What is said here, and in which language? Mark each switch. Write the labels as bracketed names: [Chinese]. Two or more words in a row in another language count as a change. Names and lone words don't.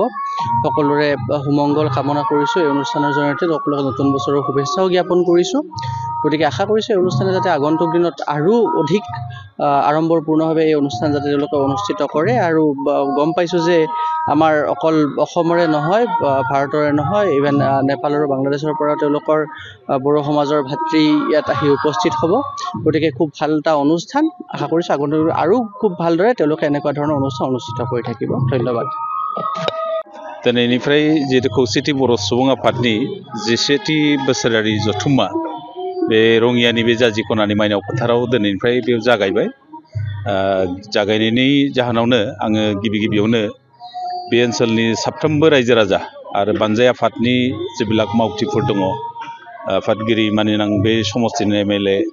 [Assamese] সকলোৰে সুমংগল কামনা কৰিছোঁ এই অনুষ্ঠানৰ জৰিয়তে সকলোকে নতুন বছৰৰ শুভেচ্ছাও জ্ঞাপন কৰিছোঁ গতিকে আশা কৰিছোঁ এই অনুষ্ঠানে যাতে আগন্তুক দিনত আৰু অধিক আড়ম্বৰপূৰ্ণভাৱে এই অনুষ্ঠান যাতে তেওঁলোকে অনুষ্ঠিত কৰে আৰু গম পাইছোঁ যে আমাৰ অকল অসমৰে নহয় ভাৰতৰে নহয় ইভেন নেপাল আৰু বাংলাদেশৰ পৰা তেওঁলোকৰ বড়ো সমাজৰ ভাতৃ ইয়াত আহি উপস্থিত হ'ব গতিকে খুব ভাল এটা অনুষ্ঠান আশা কৰিছোঁ আগন্তুক আৰু খুব ভালদৰে তেওঁলোকে এনেকুৱা ধৰণৰ অনুষ্ঠান অনুষ্ঠিত কৰি থাকিব ধন্যবাদ [Bodo] दिनैनिफ्राय जिहेतु खौसेथि बर' सुबुं आफादनि 10थि बोसोरारि जथुम्मा बे रङियानि बे जाजिख'नानि माइनाव फोथाराव दिनैनिफ्राय बेयाव जागायबाय जागायनायनि जाहोनावनो आङो गिबियावनो बे ओनसोलनि साफ्रोमबो रायजो राजा आरो बानजाय आफादनि जेबिलाक मावथिफोर दङ आफादगिरि मानिनां बे समस्तिनि एमएलए